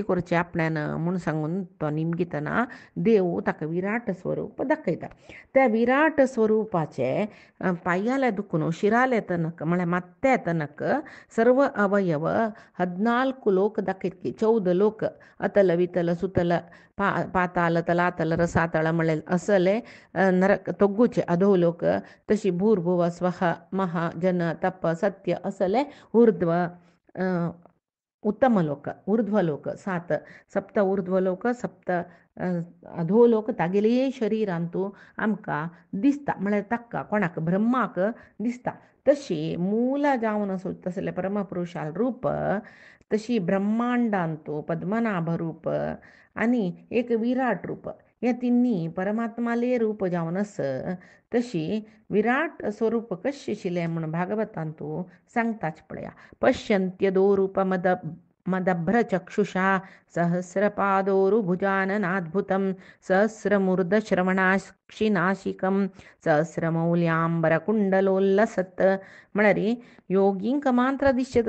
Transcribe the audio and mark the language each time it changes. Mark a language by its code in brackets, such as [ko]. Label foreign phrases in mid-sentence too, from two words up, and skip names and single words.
[kok] करची आपणान म्हूण सांगून तो निमगितना देव ताका विराट स्वरूप दाखयता त्या विराट स्वरुपाचे पांयाले दुखून शिराले तनक म्हळ्यार मात्ते तनक सर्व अवयव 14 लोक दाखयत की 14 लोक अतल वितल सुतल पाताल तलातल रसातळ म्हळ्यार असले नरक तोग्गुचे अधोलोक तशी भूर्भुव स्वह महा जन तप सत्य असले ऊर्ध्व उत्तम लोक ऊर्ध्वलोक 7 सप्त ऊर्ध्वलोक सप्त अधोलोक तागेले शरिरांतू आमकां दिसता म्हळ्यार ताका कोणाक ब्रह्माक दिसता तशी मूल जावन तसले परमपुरुशाल रूप तशी ब्रह्मांडांतू पद्मनाभ रूप आनी एक विराट रूप हे तिन्ही परमात्माले रूप जावन आस तशी विराट स्वरूप कशी आशिल्लें म्हूण भागवतांतू सांगताच पळया [sa] पश्यन्त्यदो रूप मदभ्रचक्षुषा सहस्रपादोरुभुजाननाद्भुतं सहस्रमूर्धश्रवणाक्षिनाशिकं सहस्रमौल्यांबरकुंडलोल्लसत् [kok] म्हळ्यार योगींक मात्र दिसचेत